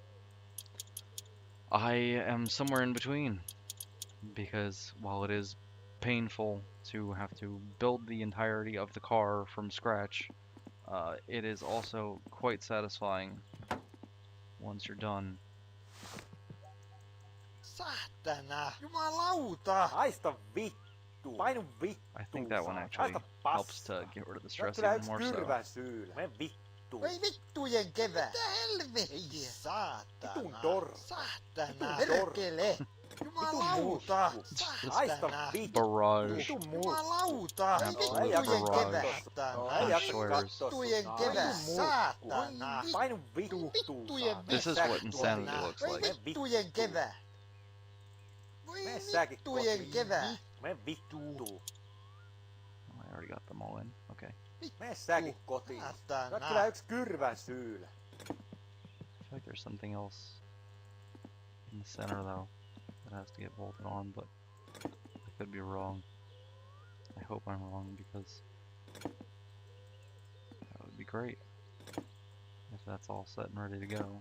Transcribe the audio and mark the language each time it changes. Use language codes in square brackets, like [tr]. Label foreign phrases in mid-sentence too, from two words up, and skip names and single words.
[en] I am somewhere in between because while it is painful to have to build the entirety of the car from scratch, it is also quite satisfying once you're done. [fi] Saatana! Jumalauta! Haista vittu! Painu vittu! [en] I think that one actually helps to get rid of the stress [fi] Kyllä [en] even [fi] yks [en] more so. [fi] kyrvän syylä. Mene vittu. Ei vittujen kevää. Mitä helvettiä? Saatana. Vitun dorka. Saatana. Perkele. Jumalauta. Haista vittu. [en] Barrage. [fi] Vitun Jumalauta. [en] Absolute [fi] Vittujen [en] barrage [fi] kevää. [en] of swears. [fi] Vittujen kevää. Saatana. Painu vittu. [en] This is what insanity looks like. [fi] Vittujen kevää. Mene säkin vittujen kevää. Mene vittu. [en] I already got them all in. Okay. [fi] Mene säkin kotiin. Sä oot kyllä yks kyrvän syylä. [en] I feel like there's something else in the center though that has to get bolted on, but I could be wrong. I hope I'm wrong because that would be great if that's all set and ready to go.